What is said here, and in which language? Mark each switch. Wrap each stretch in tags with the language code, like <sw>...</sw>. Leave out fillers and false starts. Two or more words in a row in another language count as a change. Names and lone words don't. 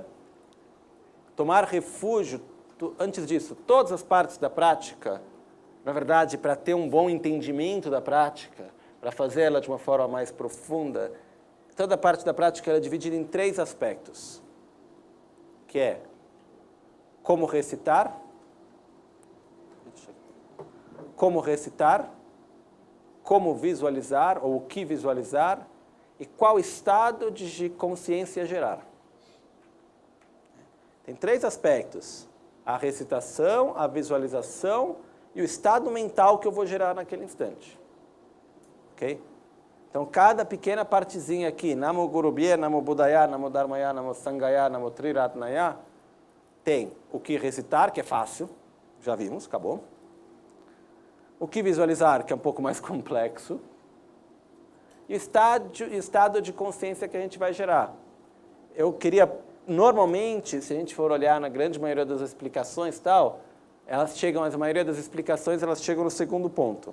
<pt>Tomar refúgio, antes disso, todas as partes da prática, na verdade, para ter um bom entendimento da prática, para fazê-la de uma forma mais profunda, toda a parte da prática é dividida em 3 aspectos, que é como recitar, como visualizar, ou o que visualizar, e qual estado de consciência gerar. Tem 3 aspectos: a recitação, a visualização e o estado mental que eu vou gerar naquele instante. Ok? Então, cada pequena partezinha aqui,</pt> <sa>Namo Gurubhye, Namo Buddhaya, Namo Dharmaya, Namo Sanghaya, Namo Triratnaya,</sa> <pt>tem o que recitar, que é fácil, já vimos, acabou. O que visualizar, que é um pouco mais complexo. E o estado de consciência que a gente vai gerar. Eu queria, normalmente, se a gente for olhar na grande maioria das explicações tal, elas chegam, a maioria das explicações, elas chegam no segundo ponto.</pt>